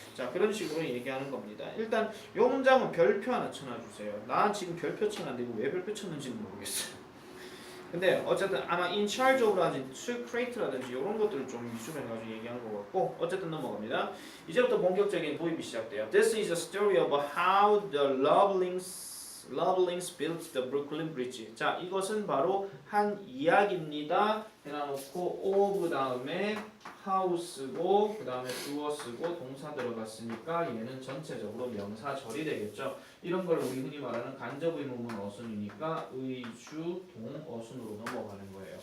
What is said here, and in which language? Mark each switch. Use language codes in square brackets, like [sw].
[ko] 자, 그런 식으로 얘기하는 겁니다. 일단 이 문장은 별표 하나 쳐놔주세요. 나 지금 별표 쳐놨는데 이거 왜 별표 쳤는지는 모르겠어요. 근데 어쨌든 아마 in charge of라든지 to create라든지 이런 것들을 좀 위주로 해가지고 얘기하는 것 같고, 어쨌든 넘어갑니다. 이제부터 본격적인 도입이 시작돼요. [en] This is a story about how the Lovelings built the Brooklyn Bridge. [ko] 자, 이것은 바로 한 이야기입니다. 해놔놓고 of 다음에 how쓰고 그 다음에 주어 쓰고 동사 들어갔으니까 얘는 전체적으로 명사절이 되겠죠. 이런 걸 우리 흔히 말하는 간접 의문문 어순이니까 의주 동어순으로 넘어가는 거예요.